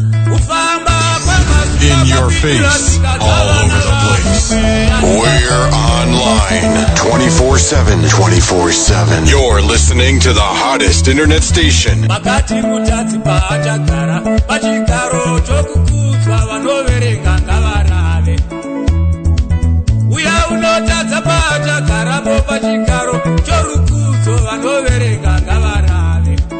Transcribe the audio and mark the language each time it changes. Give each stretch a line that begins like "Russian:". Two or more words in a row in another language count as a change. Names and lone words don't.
Shona: Kufamba kwamazuva
English: In your mapiri face, all over the place. We're online twenty-four seven. Twenty-four seven. You're listening to the hottest internet station.
Shona: Makati mutadzi paachagara, pachigaro chokukudzwa, vanoverenga ngavarave. Uya unotadza paachagarapo pachigaro chorukudzo, vanoverenga ngavarave.